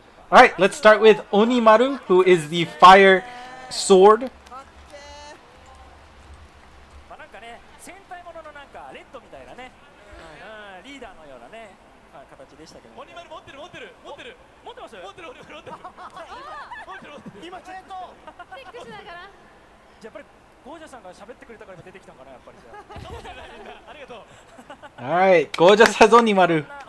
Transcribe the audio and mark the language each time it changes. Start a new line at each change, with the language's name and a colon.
English: Alright, let's start with Onimaru, who is the fire sword.
Japanese: なんかね、戦隊もののなんかレッドみたいなね、リーダーのようなね、形でしたけど。 Onimaru持ってる持ってる持ってる持ってます。持ってる持ってる持ってる。今ちょっと。チェックしながら。じゃあやっぱりゴージャさんが喋ってくれたから出てきたのかなやっぱりじゃあ。ありがとう。
English: Alright, Gorgeous has Onimaru.